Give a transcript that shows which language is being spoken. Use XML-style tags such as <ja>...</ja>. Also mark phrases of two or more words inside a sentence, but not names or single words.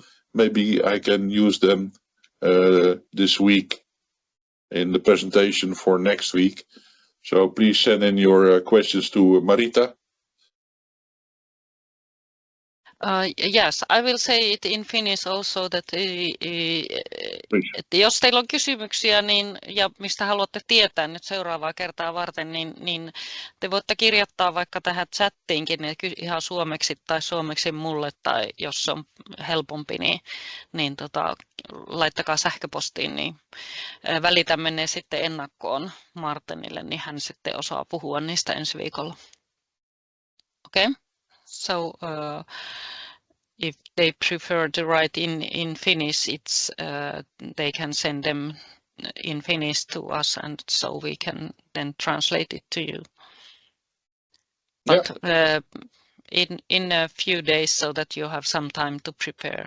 <en>Maybe I can use them this week in the presentation for next week. So please send in your questions to Marita. Yes, I will say it in Finnish also that</en> <fi>että jos teillä on kysymyksiä ja mistä haluatte tietää nyt seuraavaa kertaa varten, niin te voitte kirjoittaa vaikka tähän chattiinkin ihan suomeksi tai suomeksi mulle, tai jos on helpompi, niin laittakaa sähköpostiin, niin välitämme ne sitten ennakkoon Martenille, niin hän sitten osaa puhua niistä ensi viikolla. Okei?</fi> <en>So if they prefer to write in Finnish, it's they can send them in Finnish to us, and so we can then translate it to you. But in a few days, so that you have some time to prepare.</en>